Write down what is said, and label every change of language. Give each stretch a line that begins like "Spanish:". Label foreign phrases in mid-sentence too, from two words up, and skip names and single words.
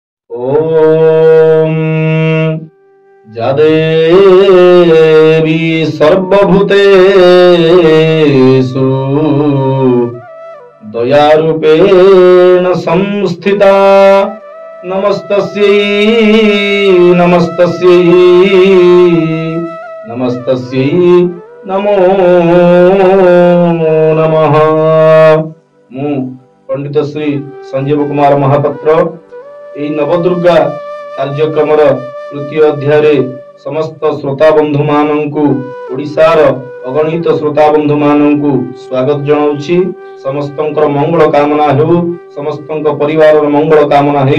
Sanskrit: ओम जादेवी सर्वभूतेषु दयारूपेण संस्थिता नमस्तस्यै नमस्तस्यै नमस्तस्यै नमो नमः।
Odia: ମୁଁ ପଣ୍ଡିତ ଶ୍ରୀ ସଞ୍ଜୀବ କୁମାର ମହାପାତ୍ର ଏହି ନବଦୁର୍ଗା କାର୍ଯ୍ୟକ୍ରମର ତୃତୀୟ ଅଧ୍ୟାୟରେ ସମସ୍ତ ଶ୍ରୋତା ବନ୍ଧୁ ମାନଙ୍କୁ ଓଡ଼ିଶାର ଅଗଣିତ ଶ୍ରୋତା ବନ୍ଧୁ ମାନଙ୍କୁ ସ୍ୱାଗତ ଜଣାଉଛି। ସମସ୍ତଙ୍କର ମଙ୍ଗଳ କାମନା ହେଉ, ସମସ୍ତଙ୍କ ପରିବାରର ମଙ୍ଗଳ କାମନା ହେଉ।